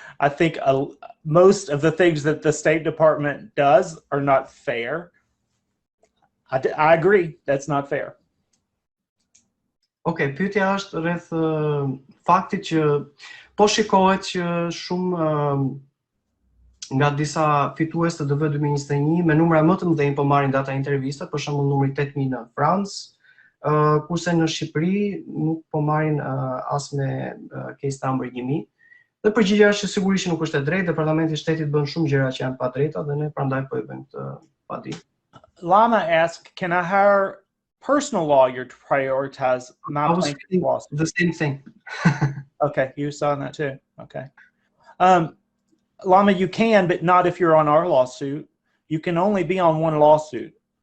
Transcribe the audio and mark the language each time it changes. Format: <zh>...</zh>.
<en>I think most of the things that the State Department does are not fair. I agree, that's not fair.</en> <sq>Okay, pyetja është rreth faktit që po shikohet që shumë nga disa fitues të DV 2021 me numra më të mëdhenj po marrin data intervista, për shembull numri 8000 në Francë, kurse në Shqipëri nuk po marrin as me case number 1000. Dhe përgjigjja është që sigurisht nuk është e drejtë, Departamenti i Shtetit bën shumë gjëra që janë pa drejta dhe ne prandaj po i bëjmë këtë padi.</sq> <en>Lama asked, can I hire personal lawyer to prioritize my plaintiff lawsuit? The same thing. Okay, you saw that too. Okay. Lama, you can, but not if you're on our lawsuit. You can only be on one lawsuit.</en>